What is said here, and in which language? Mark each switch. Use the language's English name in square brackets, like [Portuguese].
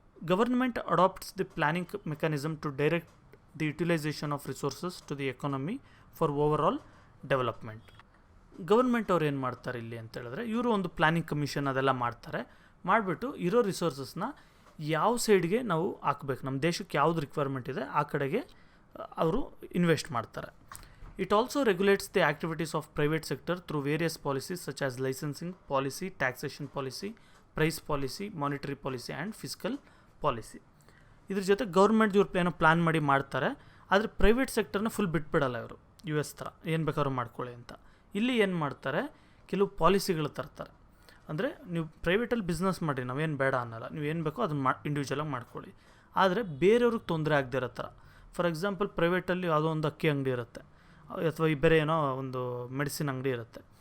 [English] Government adopts the planning mechanism to direct the utilisation of resources to the economy for overall development. [Kannada] Government ಅವ್ರು ಏನು ಮಾಡ್ತಾರೆ ಇಲ್ಲಿ ಅಂತ ಹೇಳಿದ್ರೆ, ಇವರು ಒಂದು ಪ್ಲಾನಿಂಗ್ ಕಮಿಷನ್ ಅದೆಲ್ಲ ಮಾಡ್ತಾರೆ. ಮಾಡಿಬಿಟ್ಟು ಇರೋ ರಿಸೋರ್ಸಸ್ನ ಯಾವ ಸೈಡ್ಗೆ ನಾವು ಹಾಕಬೇಕು, ನಮ್ಮ ದೇಶಕ್ಕೆ ಯಾವ್ದು ರಿಕ್ವೈರ್ಮೆಂಟ್ ಇದೆ ಆ ಕಡೆಗೆ ಅವರು ಇನ್ವೆಸ್ಟ್ ಮಾಡ್ತಾರೆ. [English] It also regulates the activities of private sector through various policies such as licensing policy, taxation policy, price policy, monetary policy and fiscal policy. [Kannada] ಇದ್ರ ಜೊತೆ ಗೌರ್ಮೆಂಟ್ ಇವ್ರು ಏನೋ ಪ್ಲ್ಯಾನ್ ಮಾಡಿ ಮಾಡ್ತಾರೆ, ಆದರೆ ಪ್ರೈವೇಟ್ ಸೆಕ್ಟರ್ನ ಫುಲ್ ಬಿಟ್ಬಿಡಲ್ಲ ಇವರು. US ಥರ ಏನು ಬೇಕಾದ್ರೂ ಮಾಡ್ಕೊಳ್ಳಿ ಅಂತ. ಇಲ್ಲಿ ಏನು ಮಾಡ್ತಾರೆ, ಕೆಲವು ಪಾಲಿಸಿಗಳು ತರ್ತಾರೆ. ಅಂದರೆ ನೀವು ಪ್ರೈವೇಟಲ್ಲಿ ಬಿಸ್ನೆಸ್ ಮಾಡಿ, ನಾವೇನು ಬೇಡ ಅನ್ನಲ್ಲ, ನೀವು ಏನು ಬೇಕೋ ಅದನ್ನು ಇಂಡಿವಿಜುವಲಾಗಿ ಮಾಡ್ಕೊಳ್ಳಿ. ಆದರೆ ಬೇರೆಯವ್ರಿಗೆ ತೊಂದರೆ ಆಗದೆ ಇರೋ ಥರ. ಫಾರ್ ಎಕ್ಸಾಂಪಲ್ ಪ್ರೈವೇಟಲ್ಲಿ ಯಾವುದೋ ಒಂದು ಅಕ್ಕಿ ಅಂಗಡಿ ಇರುತ್ತೆ ಅಥವಾ ಈ ಬೇರೆ ಏನೋ ಒಂದು ಮೆಡಿಸಿನ್ ಅಂಗಡಿ ಇರುತ್ತೆ.